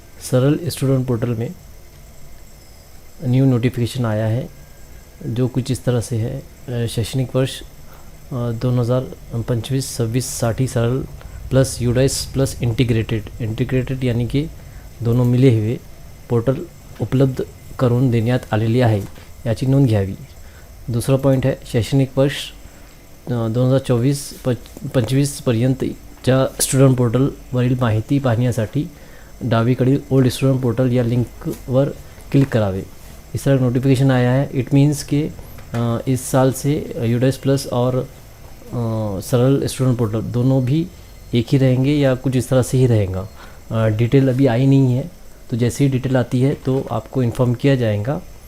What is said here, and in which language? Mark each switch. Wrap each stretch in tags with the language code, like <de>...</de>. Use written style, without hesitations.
<hi>सरल student portal में new notification आया है जो कुछ इस तरह से है।</hi> <mr>शैक्षणिक वर्ष 2025-26 साठी सरल प्लस यूडाइस प्लस इंटिग्रेटेड</mr> <hi>यानी कि दोनों मिले हुए</hi> <mr>पोर्टल उपलब्ध करून देण्यात आलेली आहे, याची नोंद घ्यावी। दूसरा पॉईंट आहे शैक्षणिक वर्ष 2024-25 पर्यंतच्या स्टुडंट पोर्टलवरील माहिती पाहण्यासाठी डावीकडील ओल्ड स्टूडेंट पोर्टल या लिंकवर क्लिक करावे।</mr> <hi>इस तरह नोटिफिकेशन आया है। इट मीन्स कि इस साल से यूडाइस प्लस और सरल स्टूडेंट पोर्टल दोनों भी एक ही रहेंगे या कुछ इस तरह से ही रहेगा। डिटेल अभी आई नहीं है, तो जैसे ही डिटेल आती है तो आपको इन्फॉर्म किया जाएगा।</hi>